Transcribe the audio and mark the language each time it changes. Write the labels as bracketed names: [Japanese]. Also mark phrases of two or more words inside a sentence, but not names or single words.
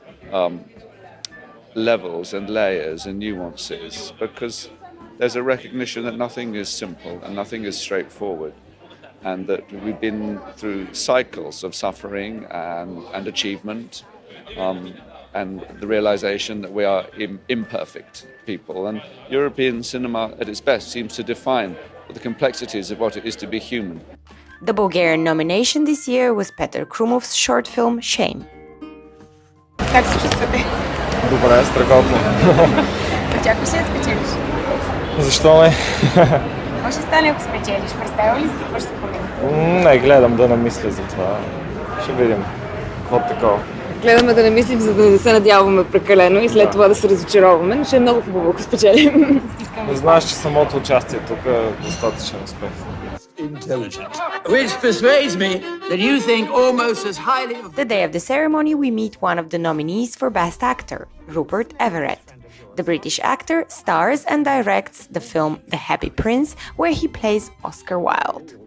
[English] levels and layers and nuances, because there's a recognition that nothing is simple and nothing is straightforward, and that we've been through cycles of suffering and achievement, and the realization that we are imperfect people. And European cinema at its best seems to define the complexities of what it is to be human. The Bulgarian nomination this year was Peter Krumov's short film Shame. [Bulgarian] Как се чувствате? Добре, страхотно. Очакваш ли да спечелиш? Защо не? Какво ще стане, ако спечелиш? Представя ли си какво ще се промени? Не, гледам да намисля за това. Ще видим. Какво такова? Гледаме да не мислим, за да не се надяваме прекалено и след това да се разочароваме, но ще е много хубаво, ако спечелим. Знаеш, че самото участие тук е достатъчен успех. [English] Which persuades me that you think almost as highly of... The day of the ceremony, we meet one of the nominees for Best Actor, Rupert Everett. The British actor stars and directs the film The Happy Prince, where he plays Oscar Wilde.